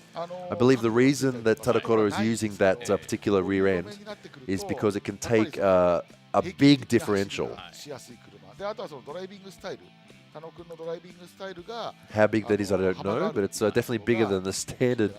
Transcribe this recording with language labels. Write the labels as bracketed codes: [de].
[en] I believe the reason that Tadakoro is using that particular rear end is because it can take a big differential. [ja] しやすい車。で、あとはそのドライビングスタイル。田野君のドライビングスタイルが [en] How big that is, I don't know, but it's definitely bigger than the standard